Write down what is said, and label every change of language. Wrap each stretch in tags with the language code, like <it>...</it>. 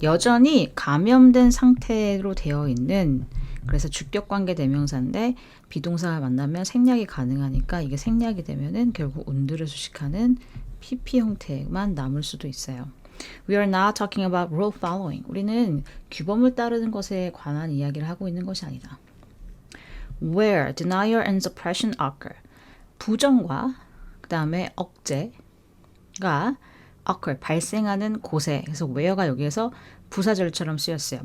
<ko>여전히 감염된 상태로 되어 있는, 그래서 주격관계 대명사인데 비동사가 만나면 생략이 가능하니까 이게 생략이 되면은 결국 운드를 수식하는 PP 형태만 남을 수도 있어요.</ko> <en>We are not talking about rule following.</en> <ko>우리는 규범을 따르는 것에 관한 이야기를 하고 있는 것이 아니다.</ko> <en>Where denial and suppression occur.</en> <ko>부정과 그 다음에 억제가 occur, 발생하는 곳에, 그래서 where가 여기에서 부사절처럼 쓰였어요.</ko>